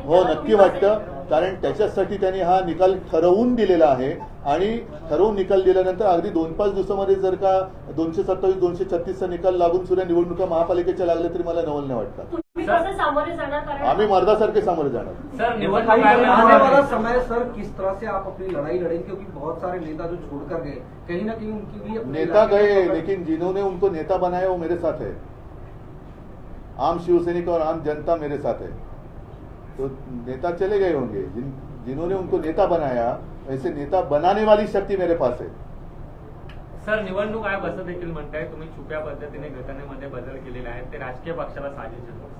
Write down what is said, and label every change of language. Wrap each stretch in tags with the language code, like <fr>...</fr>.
<mr>हो, नक्की वाटतं, कारण त्याच्यासाठी त्यांनी हा निकाल ठरवून दिलेला आहे आणि ठरवून निकाल दिल्यानंतर अगदी 2-5 दिवसामध्ये जर का 227, 236चा निकाल लागून सुद्धा निवडणुका महापालिकेच्या लागल्या तरी मला नवल नाही वाटतं. सामोरे जाणार, आम्ही मर्दासारखे सामोरे जाणार.</mr> <hi>सर आने वाला समय सर किस तरह से आप अपनी लड़ाई लड़ेंगे, क्योंकि बहुत सारे नेता जो छोड़कर गए कहीं ना कहीं उनकी भी नेता गए, लेकिन जिन्होंने उनको नेता बनाया वो मेरे साथ है. आम शिवसैनिक और आम जनता मेरे साथ है. तो नेता चले गए होंगे, जिन्होंने उनको नेता बनाया ऐसे नेता बनाने वाली शक्ती मेरे पास है.</hi> <mr>सर निवडणूक आयोग असं देखील म्हणताय तुम्ही छुप्या पद्धतीने घटनेमध्ये बदल केलेले आहेत, ते राजकीय पक्षाला साजेसे</mr>